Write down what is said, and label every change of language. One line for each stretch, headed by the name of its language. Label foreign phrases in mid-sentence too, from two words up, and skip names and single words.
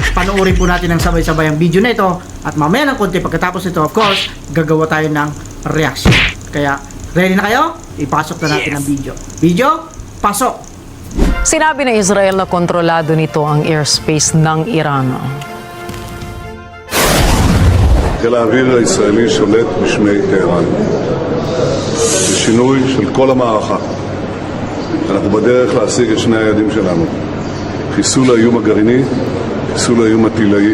Filipino: Panoorin po natin ng sabay-sabay ang video na ito. At mamaya ng konti pagkatapos ito,
English: of course,
Filipino: gagawa tayo ng reaction. Kaya, ready na kayo? Ipasok na natin ang video. Video, pasok! Sinabi ng Israel na kontrolado nito ang airspace ng Iran.
Hebrew: חיל האוויר הישראלי שולט בשמי טהרן. זה שינוי של כל המערכה. אנחנו בדרך להשיג את שני היעדים שלנו. חיסול האיום הגרעיני, חיסול האיום הטילאי.